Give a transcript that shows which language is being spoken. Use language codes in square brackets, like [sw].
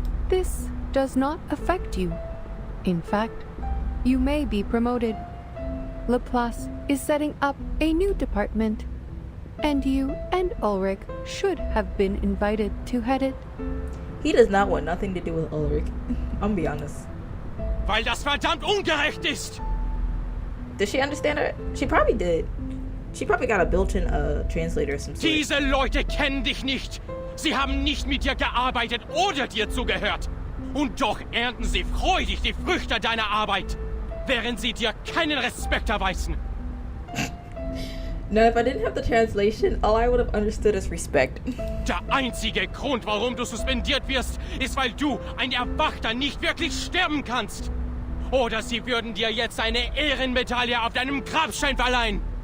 [en] This does not affect you. In fact, you may be promoted. Laplace is setting up a new department, and you and Ulrich should have been invited to head it. He does not want nothing to do with Ulrich. I'm gonna be honest. [de] Weil das verdammt ungerecht ist! [en] Did she understand her? She probably did. She probably got a built-in translator or some sort. [de] Diese Leute kennen dich nicht. Sie haben nicht mit dir gearbeitet oder dir zugehört. Und doch ernten sie freudig die Früchte deiner Arbeit, während sie dir keinen Respekt erweisen. [en] No, if I didn't have the translation, all I would have understood is respect. [de] Der einzige Grund, warum du suspendiert wirst, ist, weil du, ein Erwachter, nicht wirklich sterben kannst. Oder sie würden dir jetzt eine Ehrenmedaille auf deinem Grabstein verleihen.